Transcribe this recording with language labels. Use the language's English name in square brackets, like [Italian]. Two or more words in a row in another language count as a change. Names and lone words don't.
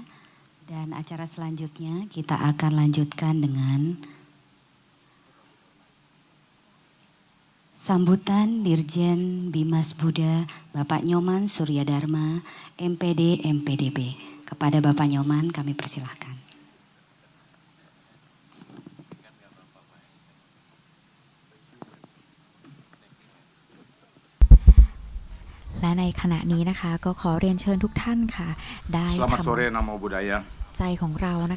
[Indonesian] Dan acara selanjutnya kita akan lanjutkan dengan sambutan Dirjen Bimas Buddha Bapak Nyoman Suryadharma, MPD MPDB. Kepada Bapak Nyoman kami persilahkan. [Thai] และในขณะนี้นะคะก็ขอเรียนเชิญทุกท่านค่ะได้ [Indonesian] Selamat [Thai] ท [Indonesian] sore [Pali] Namo Buddhaya. [Thai] ำใจของเรานะคะ